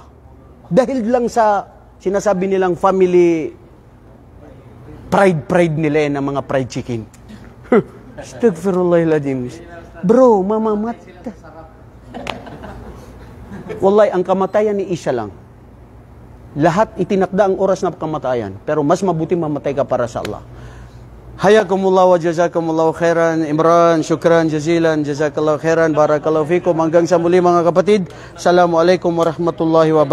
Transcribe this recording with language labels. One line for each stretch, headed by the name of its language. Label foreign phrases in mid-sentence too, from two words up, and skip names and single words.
Filipino: Dahil lang sa sinasabi nilang
English: family pride
Filipino: nila ng mga
English: fried chicken.
Filipino: Astaghfirullahaladzim. Bro, mamamatay. Wallahi, ang kamatayan ni isa lang. Lahat itinakda ang oras ng kamatayan. Pero mas mabuti mamatay ka para sa Allah.
Arabic: حياكم الله وجزاكم الله خيرا. Imran، شكرا جزيلا، جزاك الله خيرا، بارك الله فيكم.
Filipino: Hanggang sa muli mga kapatid.
Arabic: السلام عليكم ورحمة الله وبركاته.